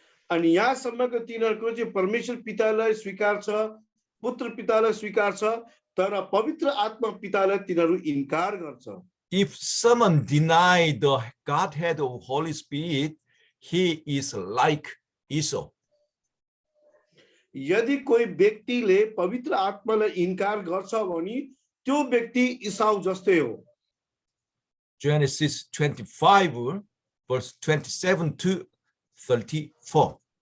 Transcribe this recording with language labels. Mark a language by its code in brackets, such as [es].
[ne] अनि यहाँसम्मको तिनीहरूको चाहिँ परमेश्वर पितालाई स्वीकार छ, पुत्र पितालाई स्वीकार छ, तर पवित्र आत्मा पितालाई तिनीहरू इन्कार गर्छ. [en] If someone deny the Godhead of Holy Spirit, he is like Esau. [ne] यदि कोही व्यक्तिले पवित्र आत्मालाई इन्कार गर्छ भने त्यो व्यक्ति इसाउ जस्तै हो. [en] Genesis 25 verse 27 to 34.